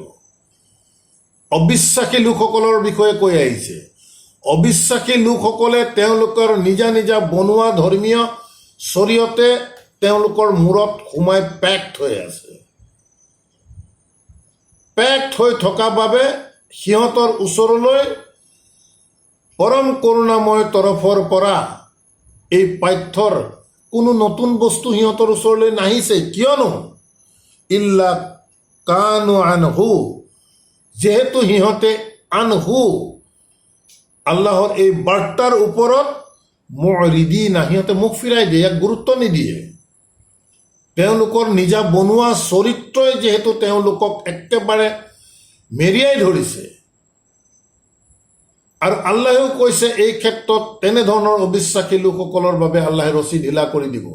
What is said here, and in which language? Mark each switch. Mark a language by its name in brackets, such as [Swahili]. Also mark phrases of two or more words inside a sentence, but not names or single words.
[Assamese] অবিশ্বাসী লোকসকলৰ বিষয়ে কৈ আহিছে, অবিশ্বাসী লোকসকলে তেওঁলোকৰ নিজা নিজা বনোৱা ধৰ্মীয় শৰীয়তে তেওঁলোকৰ মূৰত সোমাই পেক্ট হৈ আছে। পেক্ট হৈ থকা বাবে সিহঁতৰ ওচৰলৈ পৰম কৰোণাময় তৰফৰ পৰা এই পাঠ্যৰ কোনো নতুন বস্তু সিহঁতৰ ওচৰলৈ নাহিছে। [Arabic] কিয়নো إلا كانوا عنه, [Assamese] যেহেতু সিহঁতে আনহু, আল্লাহৰ এই বাৰ্তাৰ ওপৰত মুৰিদিনা, সিহঁতে মুখ ফিৰাই দিয়ে, ইয়াক গুৰুত্ব নিদিয়ে। তেওঁলোকৰ নিজা বনোৱা চৰিত্ৰই যিহেতু তেওঁলোকক একেবাৰে মেৰিয়াই ধৰিছে, আৰু আল্লাহেও কৈছে এই ক্ষেত্ৰত তেনেধৰণৰ অবিশ্বাসী লোকসকলৰ বাবে আল্লাহে ৰছী ঢিলা কৰি দিব।